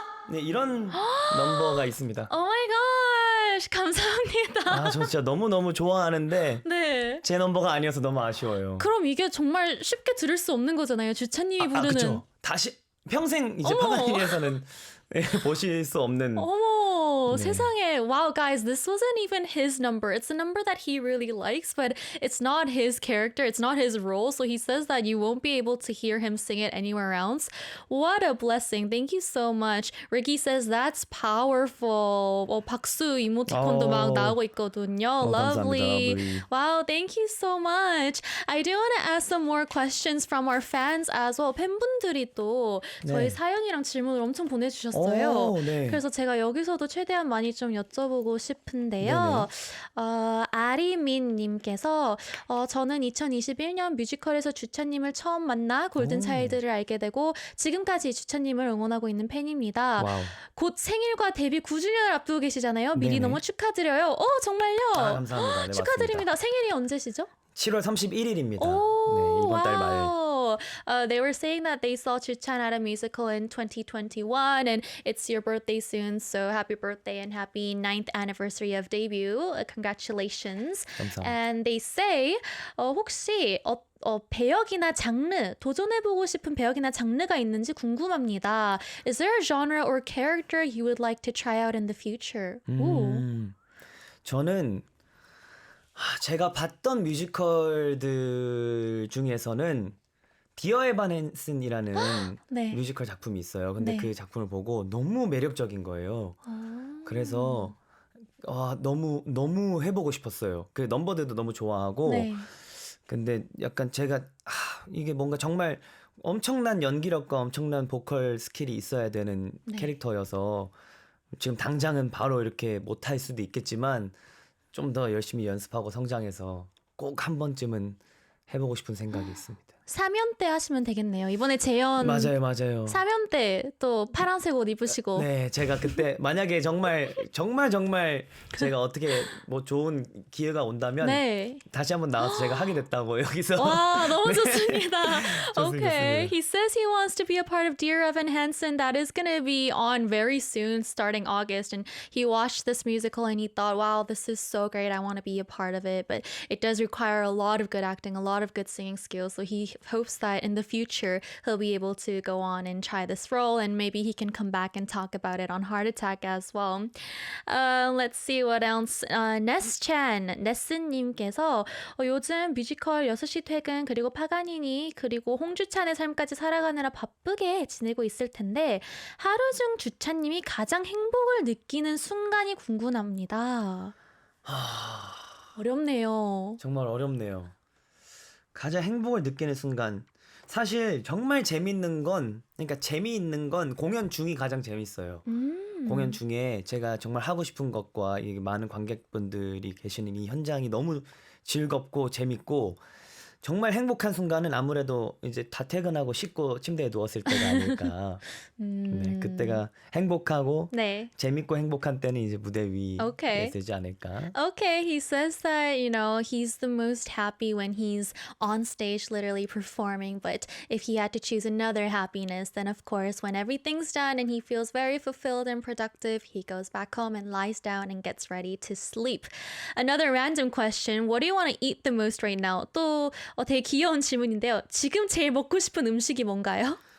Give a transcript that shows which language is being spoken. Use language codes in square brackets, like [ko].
[ko] 네, 이런 넘버가 있습니다. [en] Oh my gosh, [ko] 감사합니다. 아, 저 진짜 너무너무 좋아하는데 네. 제 넘버가 아니어서 너무 아쉬워요. 그럼 이게 정말 쉽게 들을 수 없는 거잖아요. 주찬님이 부르는. 그쵸. 다시 평생 이제 어머. 파가니니에서는 보실 수 없는. 어머, 네. 세상에. [en] Wow, guys, this wasn't even his number. It's a number that he really likes, but it's not his character. It's not his role. So he says that you won't be able to hear him sing it anywhere else. What a blessing. Thank you so much. Ricky says that's powerful. [ko] 박수 이모티콘도 막 나오고 있거든요. [en] Lovely. [ko] 감사합니다. [en] Wow, thank you so much. I do want to ask some more questions from our fans as well. [ko] 팬분들이 또 저희 네. 사연이랑 질문을 엄청 보내주셨어요. 네. 그래서 제가 여기서도 최대한 많이 좀 여쭤보고 싶은데요. 아리민님께서 저는 2021년 뮤지컬에서 주찬님을 처음 만나 골든차일드를 알게 되고 지금까지 주찬님을 응원하고 있는 팬입니다. 와우. 곧 생일과 데뷔 9주년을 앞두고 계시잖아요. 미리 네네. 너무 축하드려요. 정말요? 아, 감사합니다. 네, 축하드립니다. 생일이 언제시죠? 7월 31일입니다. [en] Oh, [ko] 네, 이번 달 말. [en] wow. They were saying that they saw Chuchan at a musical in 2021 and it's your birthday soon, so happy birthday and happy 9th anniversary of debut. Congratulations. [ko] 감사합니다. [en] And they say [ko] 혹시 배역이나 장르, 도전해보고 싶은 배역이나 장르가 있는지 궁금합니다. [en] Is there a genre or character you would like to try out in the future? [ko] 저는 제가 봤던 뮤지컬들 중에서는 디어 에바넨슨이라는 네. 뮤지컬 작품이 있어요. 근데 네. 그 작품을 보고 너무 매력적인 거예요. 그래서 너무 해보고 싶었어요. 그 넘버들도 너무 좋아하고. 네. 근데 약간 제가 이게 뭔가 정말 엄청난 연기력과 엄청난 보컬 스킬이 있어야 되는 네. 캐릭터여서 지금 당장은 바로 이렇게 못할 수도 있겠지만 좀 더 열심히 연습하고 성장해서 꼭 한 번쯤은 해보고 싶은 생각이 있습니다. 3연 때 하시면 되겠네요. 이번에 재연 맞아요, 맞아요. 3연 때 또 파란색 옷 입으시고. 네, 제가 그때 만약에 정말 제가 어떻게 뭐 좋은 기회가 온다면 네. 다시 한번 나와서 제가 하게 됐다고 여기서 와, 너무 좋습니다. 좋습니다, [en] Okay. [ko] 좋습니다. [en] He says he wants to be a part of Dear Evan Hansen. That is going to be on very soon, starting August. And he watched this musical and he thought, wow, this is so great. I want to be a part of it. But it does require a lot of good acting, a lot of good singing skills. So he hopes that in the future, he'll be able to go on and try this role. And maybe he can come back and talk about it on Heart Attack as well. Let's see what else. [ko] 네스님께서 요즘 뮤지컬 6시 퇴근 그리고 파가니니 그리고 홍주찬의 삶까지 살아가느라 바쁘게 지내고 있을 텐데 하루 중 주찬님이 가장 행복을 느끼는 순간이 궁금합니다. 어렵네요. 정말 어렵네요. 가장 행복을 느끼는 순간. 사실 정말 재밌는 건 공연 중이 가장 재밌어요. 공연 중에 제가 정말 하고 싶은 것과 이 많은 관객분들이 계시는 이 현장이 너무 즐겁고 재밌고 정말 행복한 순간은 아무래도 이제 다 퇴근하고 씻고 침대에 누웠을 때가 아닐까. 네, 그때가 행복하고 네. 재밌고 행복한 때는 이제 무대 [en] Okay. [ko] 위에 되지 않을까. [en] Okay, he says that, he's the most happy when he's on stage literally performing, but if he had to choose another happiness, then of course, when everything's done and he feels very fulfilled and productive, he goes back home and lies down and gets ready to sleep. Another random question, what do you want to eat the most right now? [ko] 또 되게 귀여운 질문인데요. 지금 제일 먹고 싶은 음식이 뭔가요?